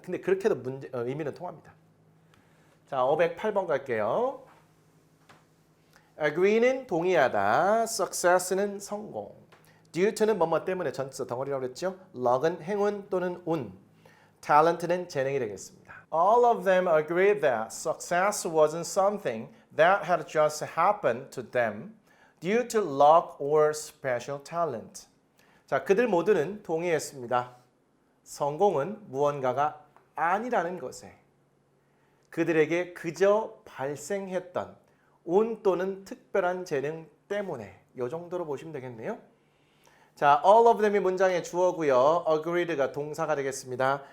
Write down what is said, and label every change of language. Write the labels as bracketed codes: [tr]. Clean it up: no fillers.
[ko] 근데 그렇게 해도 의미는 통합니다. 자, 508번 갈게요. agree는 동의하다, success는 성공. due to는 뭐뭐 때문에 전치사 덩어리라고 그랬죠. luck은 행운 또는 운, talent는 재능이 되겠습니다. [en] All of them agreed that success wasn't something that had just happened to them due to luck or special talent. [ko] 자, 그들 모두는 동의했습니다. 성공은 무언가가 아니라는 것에 그들에게 그저 발생했던 운 또는 특별한 재능 때문에 이 정도로 보시면 되겠네요. 자, [en] all of them [ko] 이 문장의 주어고요. agreed가 동사가 되겠습니다.